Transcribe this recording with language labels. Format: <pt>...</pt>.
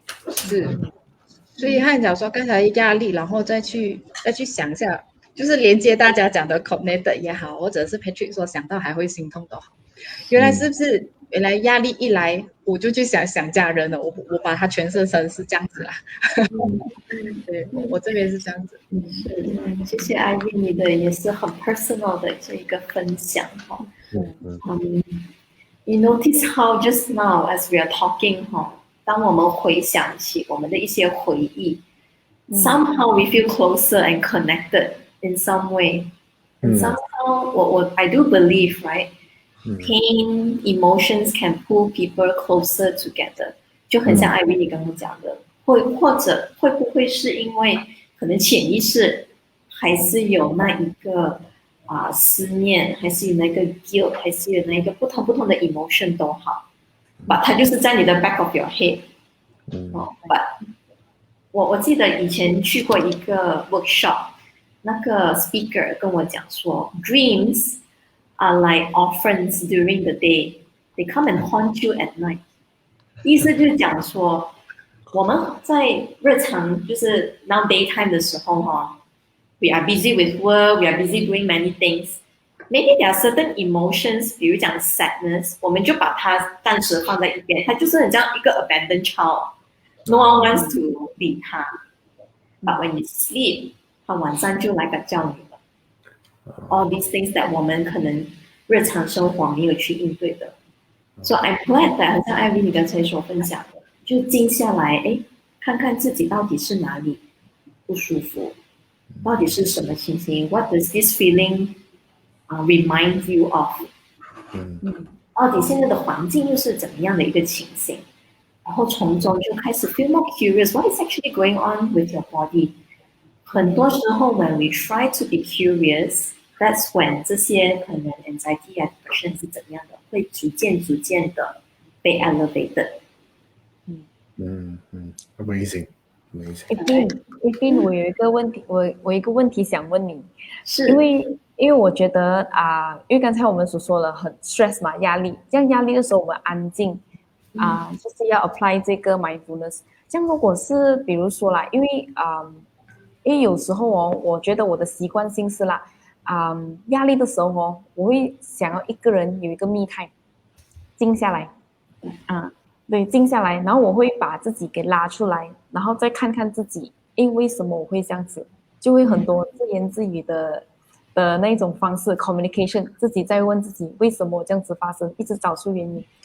<zh>是，所以汉讲说刚才压力，然后再去想一下，就是连接大家讲的 connect 也好，或者是 Patrick 说想到还会心痛都好，原来是不是？原来压力一来，我就去想家人了。我把它诠释成是这样子啦。对，我这边是这样子。谢谢艾薇，你的也是很 personal 的这一个分享哈。</zh> <en>You notice how just now as we are talking</en> <zh>哈，当我们回想起我们的一些回忆，</zh> <en>somehow we feel closer and connected in some way. And somehow, I do believe, right? Pain, emotions can pull people closer together.</en> <zh>就很像艾薇你刚刚讲的，或者会不会是因为可能潜意识还是有那一个思念，还是有那个 guilt， 还是有那个不同的 emotion 都好，把它就是在你的</zh> <en>back of your head。</en> <zh>我记得以前去过一个</zh> <en>workshop， 那个 speaker</en> <zh>跟我讲说</zh> <en>，dreams are like orphans during the day, they come and haunt you at night。</en> <zh>意思就是讲说，我们在日常就是</zh> <en>now daytime 的时候we are busy with work, we are busy doing many things. Maybe there are certain emotions，</en> <zh>比如讲</zh> <en>sadness，</en> <zh>我们就把它暂时放在一边，它就是很像一个</zh> <en>abandoned child。No one wants to</en> <zh>理他。</zh> <en>But when you sleep，</en> <zh>他晚上就来叫你了。</zh> <en>All these things that</en> <zh>我们可能日常生活没有去应对的。</zh> <en>So I'm glad that</en> <zh>像艾薇你刚才所分享的，就静下来，看看自己到底是哪里不舒服，到底是什么情形 ？</zh> <en>What does this feeling remind you of？</en> <zh>到底现在的环境又是怎么样的一个情形？然后从中就开始</zh> <en>feel more curious what is actually going on with your body。</en> <zh>很多时候</zh> <en>when we try to be curious， that's when</en> <zh>这些可能</zh> <en>anxiety and depression</en> <zh>是怎么样的，会逐渐的被</zh> <en>elevated。 Amazing。</en> <zh>Epin， 我有一个问题，我有一个问题想问你，是因为我觉得因为刚才我们所说了很 stress 嘛，压力，这样压力的时候我们安静。就是要 apply 这个 mindfulness。这样如果是比如说啦，因为有时候我觉得我的习惯性是啦，压力的时候我会想要一个人有一个me time，静下来，对，静下来，然后我会把自己给拉出来，然后再看看自己，为什么我会这样子，就会很多自言自语的那种方式 communication， 自己在问自己为什么这样子发生，一直找出原因。</zh>